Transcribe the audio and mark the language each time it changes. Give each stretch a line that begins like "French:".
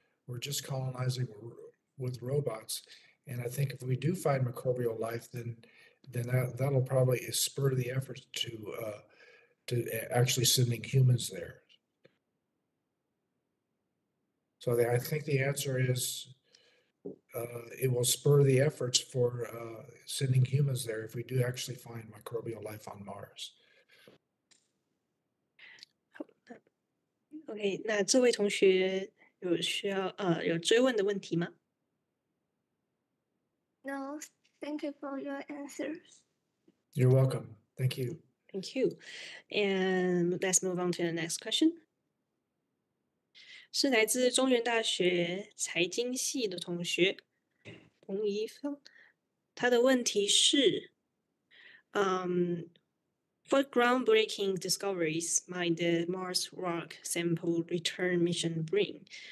English: We're just colonizing with robots. And I think if we do find microbial life, then that'll probably spur the efforts to actually sending humans there. So I think the answer is it will spur the efforts for sending humans there if we do actually find microbial life on Mars.
Chinese: OK， 那这位同学有需要有追问的问题吗？
English: No, thank you for your answers. You're welcome. Thank you. Thank you. And let's move on to the next question.
Chinese: 是来自中原大学财经系的同学彭怡芳，他的问题是，
English: What groundbreaking discoveries might the Mars rock sample return mission bring?